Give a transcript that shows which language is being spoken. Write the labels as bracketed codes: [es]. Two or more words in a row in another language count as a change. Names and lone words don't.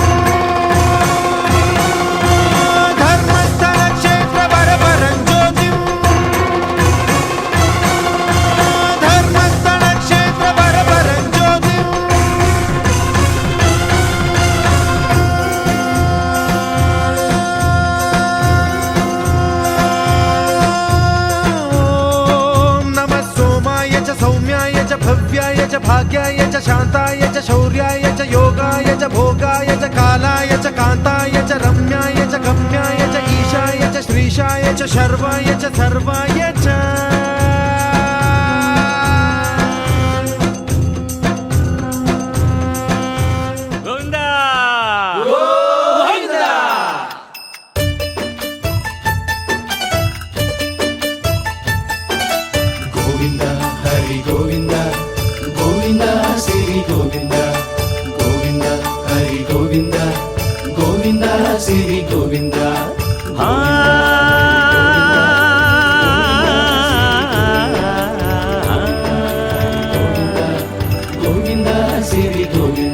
[sa] धर्मस्थलक्षेत्रवरपरं ज्योतिम् धर्मस्थलक्षेत्रवरपरं ज्योतिम् नमः सोमाय च सौम्याय च भव्याय च भाग्याय च शान्ताय च शौर्याय च योगाय च भोगाय च कालाय च कान्ताय च रम्याय च गम्याय च ईशाय च श्रीशाय च शर्वाय च सर्वाय च [te] గోవిందా గోవింద హరి గోవింద గోవింద శ్రీ గోవింద గోవింద హరి గోవింద గోవింద శ్రీ గోవింద గోవింద శ్రీ గోవింద